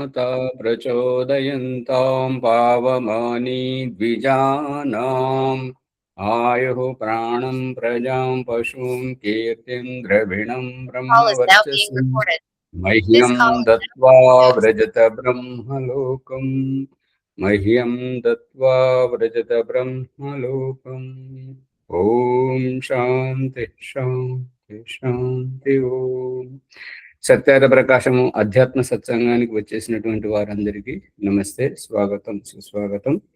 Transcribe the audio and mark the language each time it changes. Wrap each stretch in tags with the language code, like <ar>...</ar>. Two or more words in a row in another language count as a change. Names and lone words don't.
<sa>माता प्रचोदयन्तां पावमानी द्विजानाम् आयुः प्राणं प्रजां पशुं कीर्तिं द्रविणं ब्रह्मवर्चस्वं मह्यं दत्त्वा व्रजत ब्रह्मलोकम् ఓం శాంతి శాంతి శాంతి.</sa> <te>ఓం సత్యాద ప్రకాశము అధ్యాత్మ సత్సంగానికి వచ్చేసినటువంటి వారందరికీ నమస్తే, స్వాగతం, సుస్వాగతం.</te>